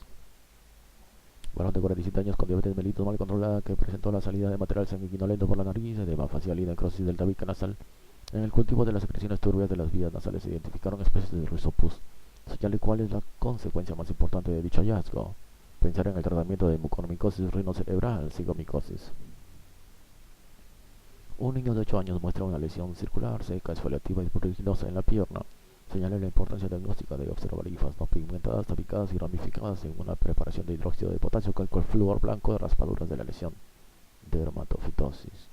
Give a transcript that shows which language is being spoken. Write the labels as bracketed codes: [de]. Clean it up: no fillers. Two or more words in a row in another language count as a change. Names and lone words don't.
[es] Varón de 47 años con diabetes mellitus mal controlada que presentó la salida de material sanguinolento por la nariz, edema facial y necrosis del tabique nasal. En el cultivo de las secreciones turbias de las vías nasales se identificaron especies de Rhizopus. Señale cuál es la consecuencia más importante de dicho hallazgo. Pensar en el tratamiento de mucormicosis rinocerebral, cigomicosis. Un niño de 8 años muestra una lesión circular, seca, exfoliativa y pruriginosa en la pierna. Señala la importancia diagnóstica de observar hifas no pigmentadas, tabicadas y ramificadas en una preparación de hidróxido de potasio con alcohol flúor blanco de raspaduras de la lesión. Dermatofitosis.